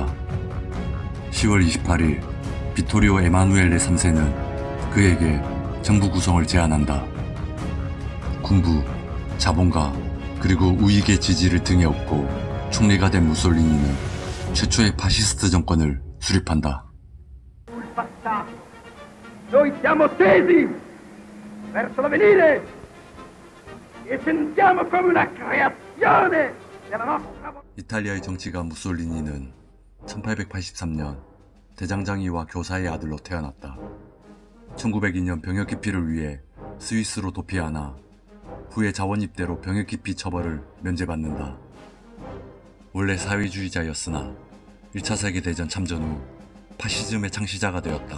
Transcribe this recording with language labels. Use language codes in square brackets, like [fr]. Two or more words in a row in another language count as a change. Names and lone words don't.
[ko] 10월 28일 비토리오 에마누엘레 3세는 그에게 정부 구성을 제안한다. 군부, 자본가, 그리고 우익의 지지를 등에 업고 총리가 된 무솔리니는 최초의 파시스트 정권을 수립한다. [it] Noi siamo tesi verso l'avvenire e sentiamo come una creazione della nostra. [ko] 이탈리아의 정치가 무솔리니는 1883년 대장장이와 교사의 아들로 태어났다. 1902년 병역기피를 위해 스위스로 도피하나 후에 자원입대로 병역기피 처벌을 면제받는다. 원래 사회주의자였으나 1차 세계대전 참전 후 파시즘의 창시자가 되었다.